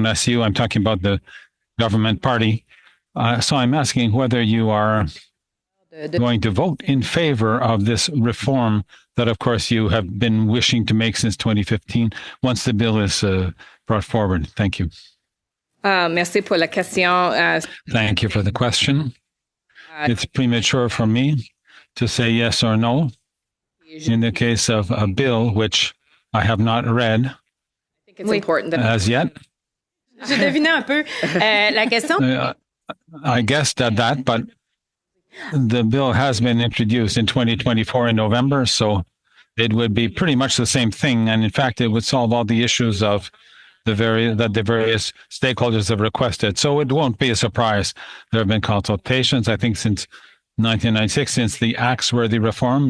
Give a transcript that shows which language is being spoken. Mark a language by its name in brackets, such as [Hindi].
[English] When I see you, I'm talking about the government party. So I'm asking whether you are going to vote in favor of this reform that, of course, you have been wishing to make since 2015 once the bill is brought forward. Thank you. [French] Merci pour la question. [English] Thank you for the question. It's premature for me to say yes or no. In the case of a bill which I have not read I think it's important that as yet, [French] Je devinais un peu la question. [English] I guessed at that, but the bill has been introduced in 2024 in November, so it would be pretty much the same thing. And in fact, it would solve all the issues of the various stakeholders have requested. So it won't be a surprise. There have been consultations, I think, since 1996, since the Axe-worthy reform.